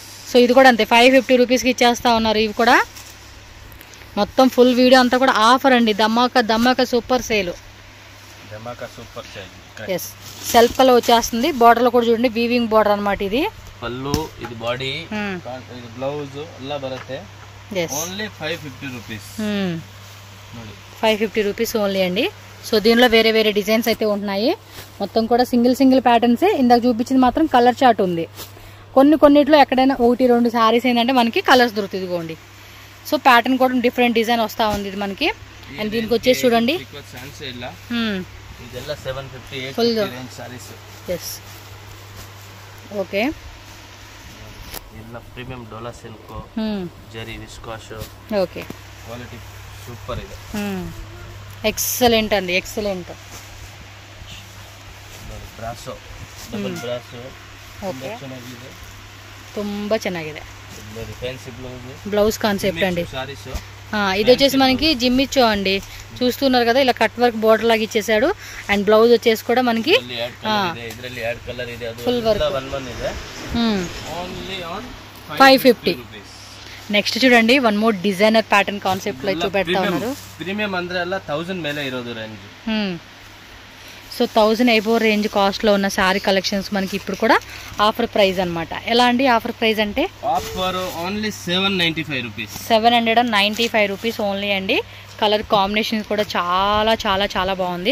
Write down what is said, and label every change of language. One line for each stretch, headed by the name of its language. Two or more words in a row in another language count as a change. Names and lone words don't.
Telugu: సో ఇది కూడా అంతే 550 రూపీస్కి ఇచ్చేస్తా ఉన్నారు. ఇవి కూడా మొత్తం ఫుల్ వీడియో అంతా కూడా ఆఫర్ అండి, ధమాకా
English: super sale.
Telugu: ఎస్,
English: self color
Telugu: వచ్చేస్తుంది, బార్డర్ లో కూడా చూడండి
English: weaving border
Telugu: అన్నమాట. ఇది పల్లు, ఇది బాడీ, ఇది బ్లౌజ్
Kannada: ಎಲ್ಲ ಬರುತ್ತೆ.
English: only 550 rupees.
Telugu: 550
English: rupees only
Telugu: అండి. సో దీనిలో వేరే వేరే డిజైన్స్ అయితే ఉంటున్నాయి, మొత్తం కూడా
English: single patterns.
Telugu: ఇందాక చూపించింది మాత్రం
English: color chart
Telugu: ఉంది. కొన్నిట్లో ఎక్కడైనా 1-2 శారీస్ ఏంటంటే మనకి కలర్స్ దొరుకుతుంది. ఇదిగోండి, సో ప్యాటర్న్ కూడా
English: different design
Telugu: వస్తూ ఉంది ఇది మనకి. అండ్ దీనికి వచ్చేసి చూడండి,
Kannada: ಇದೆಲ್ಲ 750 ఫుల్
English: range sarees. yes, okay,
Kannada: ಎಲ್ಲ
English: premium dola silk,
Kannada: ಜರಿ ವಿಸ್ಕಾಶ್,
Telugu: ఓకే,
Kannada: ಕ್ವಾಲಿಟಿ ಸೂಪರ್ ಇದೆ. ఎక్సలెంట్ అండి, ఎక్సలెంట్. ಬ್ರಾಸೋ ಡಬಲ್ ಬ್ರಾಸೋ. ಓಕೆ, ಚೆನ್ನಾಗಿದೆ, ತುಂಬಾ ಚೆನ್ನಾಗಿದೆ. ಫ್ಯಾನ್ಸಿ
English: blouse concept
Telugu: అండి. సారీస్. ఇది వచ్చేసి మనకి జిమ్మిచ్చో అండి, చూస్తున్నారు కదా, ఇలా
English: cut work border
Telugu: లాగా ఇచ్చేసాడు. అండ్ బ్లౌజ్ వచ్చేసి కూడా మనకి
English: full work.
Telugu: 550. నెక్స్ట్ చూడండి,
English: one more designer pattern concept
Telugu: లో చూపెడతా ఉన్నారు.
Kannada: ప్రీమియం ಅಂದ್ರೆ ಎಲ್ಲ 1000 ಮೇಲೆ ಇರೋದು ರೇಂಜ್.
Telugu: సో 1000
English: above range cost
Telugu: లో ఉన్న
English: saree collections
Telugu: మనకి ఇప్పుడు కూడా
English: offer price
Telugu: అన్నమాట. ఎలా అండి
English: offer price
Telugu: అంటే?
English: offer only 795 rupees.
Telugu: 795
English: rupees only
Telugu: అండి.
English: color combination
Telugu: కూడా చాలా చాలా చాలా బాగుంది.